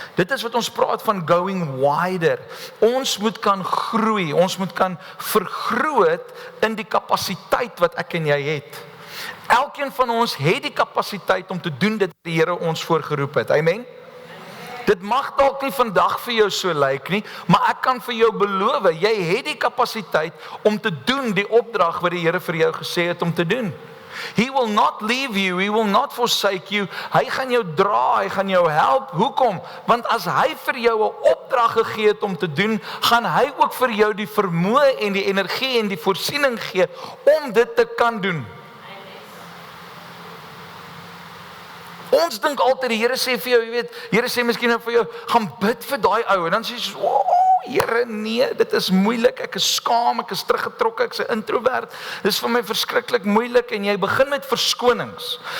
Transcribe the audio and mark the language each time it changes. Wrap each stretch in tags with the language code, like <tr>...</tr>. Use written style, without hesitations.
<af>Dit is wat ons praat van</af> <en>going wider.</en> <af>Ons moet kan groei, ons moet kan vergroot in die kapasiteit wat ek en jy het. Elkeen van ons het die kapasiteit om te doen dit wat die Here ons voorgeroep het. Amen. Dit mag dalk nie vandag vir jou so lyk nie, maar ek kan vir jou beloof, jy het die kapasiteit om te doen die opdrag wat die Here vir jou gesê het om te doen.</af> <en>He will not leave you, he will not forsake you.</en> <af>Hy gaan jou dra, hy gaan jou help. Hoekom? Want as hy vir jou 'n opdrag gegee het om te doen, gaan hy ook vir jou die vermoë en die energie en die voorsiening gee om dit te kan doen. Ons dink altyd die Here sê vir jou, jy weet, Here sê miskien nou vir jou, gaan bid vir daai ou, en dan sê jy so, Here, nee, dit is moeilik, ek is skaam, ek is teruggetrokke, ek is 'n introvert, dit is vir my verskriklik moeilik, en jy begin met verskonings.</af>